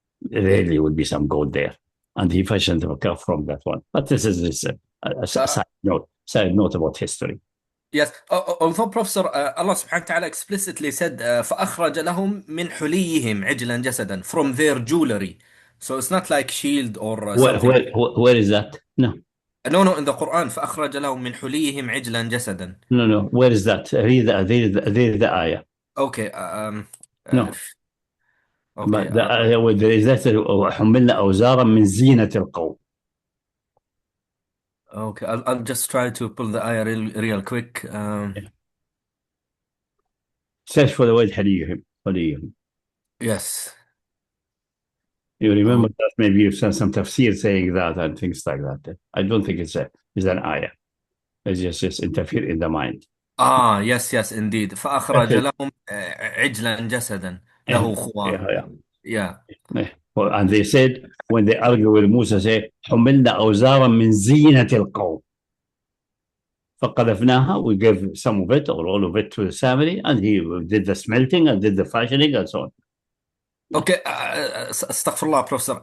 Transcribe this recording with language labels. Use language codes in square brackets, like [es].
[en] Rarely would be some gold there. And he fashioned a cup from that one. But this is a side note about history. Yes, although Professor, Allah subhanahu wa ta'ala explicitly said, [ar] فَأَخْرَجَ لَهُم مِّنْ حُلِيِّهِمْ عِجْلًا جَسَدًا, [en] from their jewelry. So it's not like shield or something. Where is that? No. No, in the Quran, [ar] فَأَخْرَجَ لَهُم مِّنْ حُلِيِّهِم عِجْلًا جَسَدًا. [en] No. Where is that? Read the ayah. Okay. No. Okay. But the ayah where there is that, [ar] وَحُمِّلْنَا أَوْزَارًا مِّن زِينَةِ الْقَوْمِ. [en] Okay, I'll just try to pull the ayah real quick. Search for the word حليهم. Yes. You remember that maybe you've seen some tafsir saying that and things like that. I don't think it's an ayah. It's just interfere in the mind. Yes, indeed. [ar] فأخرج لهم عجلا جسدا له خوار. [en] Yeah. And they said, when they argue with Musa, say, [ar] حملنا أوزارا من زينة القوم. فقذفناها, [en] we gave some of it or all of it to the Samiri, and he did the smelting and did the fashioning and so on. Okay, astaghfirullah, Professor.